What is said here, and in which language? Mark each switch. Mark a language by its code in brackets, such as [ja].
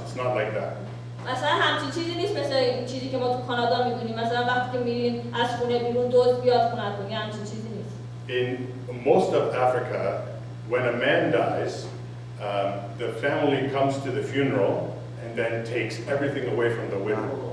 [en] It's not like that. [fa] مثلا همچین چیزی نیست مثل این چیزی که ما تو کانادا می‌بینیم. مثلا وقتی که میرین از خونه بیرون دزد بیاد خونه‌تون یا همچین چیزی نیست. [en] In most of Africa, when a man dies, the family comes to the funeral and then takes everything away from the widow.